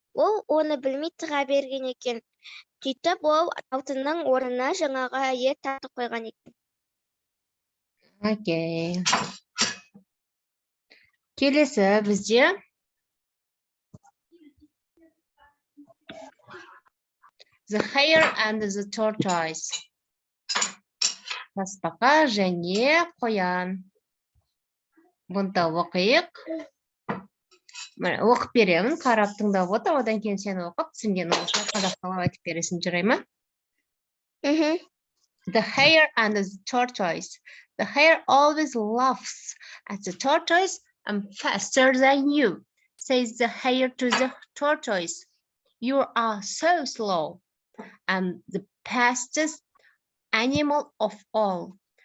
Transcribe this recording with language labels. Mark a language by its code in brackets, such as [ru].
[kk] Ол оны білмей тыға берген екен. Сөйтіп ол алтынның орнына жаңағы әйел тасты қойған екен. [en] Окей. [kk] Келесі бізде [en] The hare and the tortoise. [kk] Тасбақа және қоян. Бұнда оқиық. Оқып беремін, қарап тыңдап отыр, одан кейін сен оқып, түсінген олша қазақшалап айтып бересің, жарай ма? [en] The hare and the tortoise. The hare always laughs at the tortoise and faster than you, says the hare to the tortoise. You are so slow. I'm the fastest animal of all.